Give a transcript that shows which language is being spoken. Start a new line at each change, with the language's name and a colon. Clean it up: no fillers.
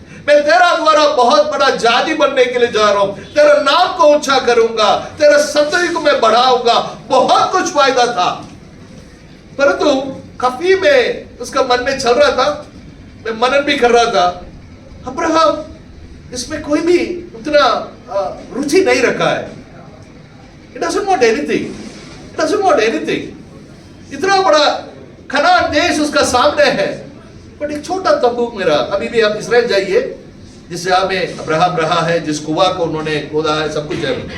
Hindi: मैं तेरा द्वारा बहुत बड़ा जाति बनने के लिए जा रहा हूं, तेरा नाम को ऊंचा करूंगा, तेरा संतति को मैं बढ़ाऊंगा। बहुत कुछ वायदा था, परंतु खफी में उसका मन में चल रहा था। मैं मनन भी कर रहा था, अब्राहम इसमें कोई भी उतना रुचि नहीं रखा है।
English: It doesn't want anything. It doesn't want anything.
Hindi: इतना बड़ा कनान देश उसका सामने है, बट एक छोटा तंबू मेरा। अभी भी आप इस्राएल जाइए, जिस जगह में अब्राहम रहा है, जिस कुआं को उन्होंने खोदा है, सब कुछ है।